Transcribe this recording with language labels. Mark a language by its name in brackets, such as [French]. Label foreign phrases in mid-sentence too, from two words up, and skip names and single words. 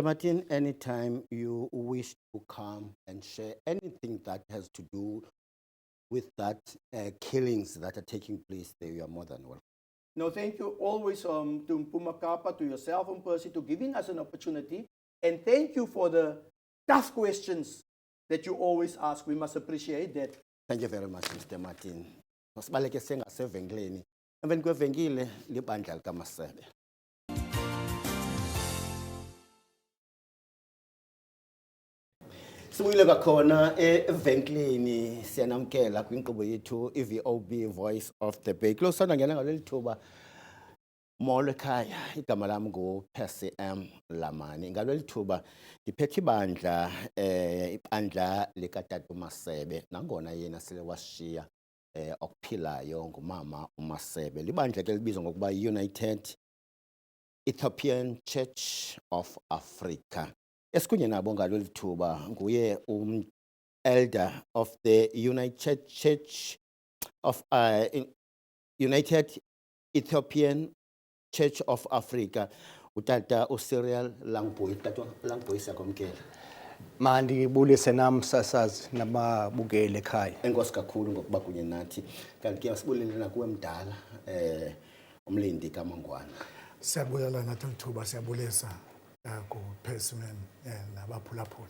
[English] Martin, anytime you wish to come and share anything that has to do with that killings that are taking place there, you are more than welcome. No, thank you always to Mpuma Kapa, to yourself, and Percy, to giving us an opportunity. And thank you for the tough questions that you always ask. We must appreciate that. Thank you very much, Mr. Martin. [Xhosa] Masibaleke sengasevenkileni. Emveni kwevenkile libandla likaMasebe. Sibuyile kwakhona evenkileni, siyanamkela kwinkqubo yethu iVOB Voice of the Bay. Kulosana ngena ngaleli thuba molo ekhaya, igama lami nguPercy M. Lamani. Ngaleli thuba ndiphethe ibandla likatata uMasebe, nangona yena sele washiya okuphilayo ngumama uMasebe. Libandla ke libizwa ngokuba United Ethiopian Church of Africa. Esikunye nabo ngaleli thuba nguye [English] elder of the United Church of United Ethiopian Church of Africa, [Xhosa] utata uCyril Langboy. Tata Langboy siyakwamkela. Mandibulise nam sasazi nababukeli ekhaya. Enkosi kakhulu ngokuba kunye nathi. Kanti ke asibulele nakuwe mdala umlindi kaMangwana. Siyabulela nathi lithuba siyabulisa ku-Persimmon nabaphulaphuli.